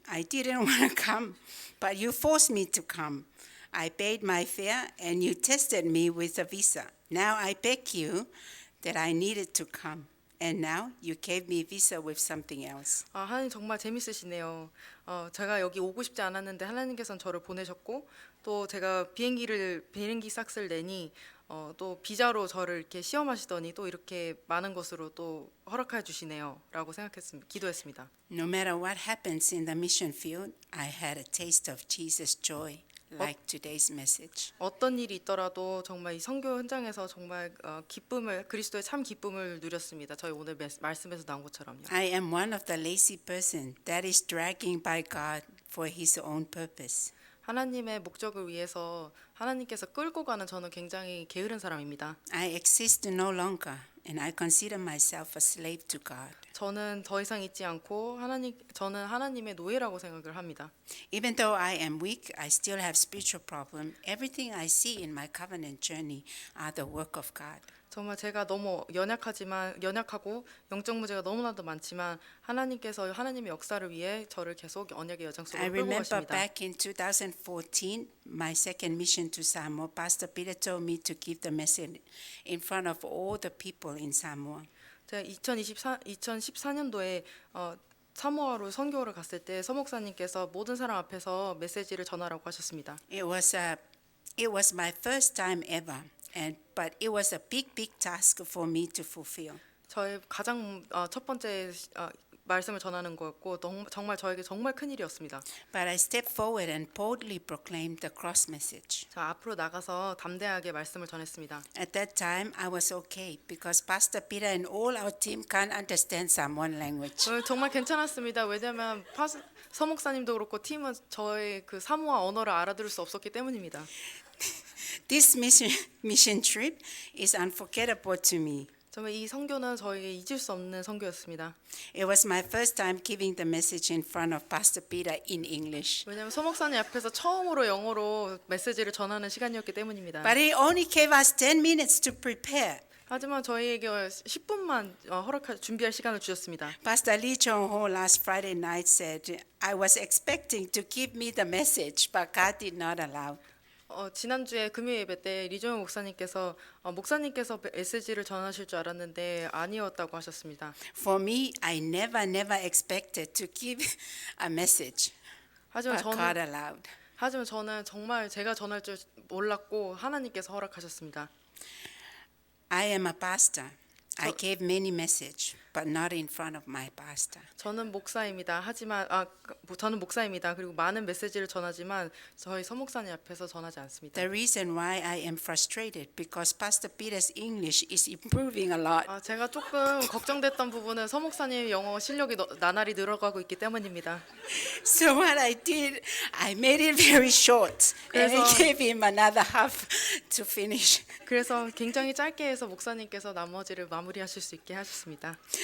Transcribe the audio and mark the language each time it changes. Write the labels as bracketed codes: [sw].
[en] I didn't want to come, but you forced me to come. I paid my fare and you tested me with a visa. Now I beg you that I needed to come. And now you gave me visa with something else. [ko] 하나님 정말 재밌으시네요. 제가 여기 오고 싶지 않았는데 하나님께서는 저를 보내셨고 또 제가 비행기 싹을 내니 또 비자로 저를 이렇게 시험하시더니 또 이렇게 많은 것으로 또 허락해 주시네요라고 생각했습니다. 기도했습니다. [en] No matter what happens in the mission field, I had a taste of Jesus' joy, like today's message. [ko] 어떤 일이 있더라도 정말 이 선교 현장에서 정말 기쁨을 그리스도의 참 기쁨을 누렸습니다. 저희 오늘 말씀에서 나온 것처럼요. [en] I am one of the lazy person that is dragging by God for His own purpose. [ko] 하나님의 목적을 위해서 하나님께서 끌고 가는 저는 굉장히 게으른 사람입니다. [en] I exist no longer, and I consider myself a slave to God. [ko] 저는 더 이상 있지 않고 저는 하나님의 노예라고 생각을 합니다. [en] Even though I am weak, I still have spiritual problem. Everything I see in my covenant journey are the work of God. [ko] 정말 제가 너무 연약하고 영적 문제가 너무나도 많지만 하나님께서 하나님의 역사를 위해 저를 계속 언약의 여정 [en] I [ko] 속으로 끌고 [en] remember [ko] 가십니다. [en] back in 2014, my second mission to Samoa, Pastor Peter told me to give the message in front of all the people in Samoa. [ko] 제가 2014년도에 사모아로 선교를 갔을 때 서목사님께서 모든 사람 앞에서 메시지를 전하라고 하셨습니다. [en] It was my first time ever, but it was a big task for me to fulfill. [ko] 저의 가장 첫 번째 말씀을 전하는 거였고 정말 저에게 정말 큰 일이었습니다. [en] But I stepped forward and boldly proclaimed the cross message. [ko] 저 앞으로 나가서 담대하게 말씀을 전했습니다. [en] At that time, I was okay because Pastor Peter and all our team can't understand Samoan language. [ko] 정말 괜찮았습니다. 왜냐하면 서목사님도 그렇고 팀은 저의 그 사모아 언어를 알아들을 수 없었기 때문입니다. [en] This mission trip is unforgettable to me. [ko] 정말 이 선교는 저에게 잊을 수 없는 선교였습니다. [en] It was my first time giving the message in front of Pastor Peter in English. [ko] 왜냐하면 서목사님 앞에서 처음으로 영어로 메시지를 전하는 시간이었기 때문입니다. [en] But he only gave us 10 minutes to prepare. [ko] 하지만 저희에게 10분만 준비할 시간을 주셨습니다. [en] Pastor Lee Chong-ho last Friday night said, I was expecting to give me the message, but God did not allow. [ko] 지난주에 금요 예배 때 리종현 목사님께서 메시지를 전하실 줄 알았는데 아니었다고 하셨습니다. [en] For me, I never expected to give a message, [ko] 하지만 [en] but God allowed. [ko] 저는 정말 제가 전할 줄 몰랐고 하나님께서 허락하셨습니다. [en] I am a pastor. I gave many messages, but not in front of my pastor. [ko] 저는 목사입니다. 저는 목사입니다. 그리고 많은 메시지를 전하지만 저희 서목사님 앞에서 전하지 않습니다. [en] The reason why I am frustrated because Pastor Peter's English is improving a lot. [ko] 제가 조금 걱정됐던 부분은 서목사님 영어 실력이 나날이 늘어가고 있기 때문입니다. [en] So what I did, I made it very short and I [ko] 그래서- [en] gave him another half to finish. [ko] 그래서 굉장히 짧게 해서 목사님께서 나머지를 마무리하실 수 있게 하셨습니다.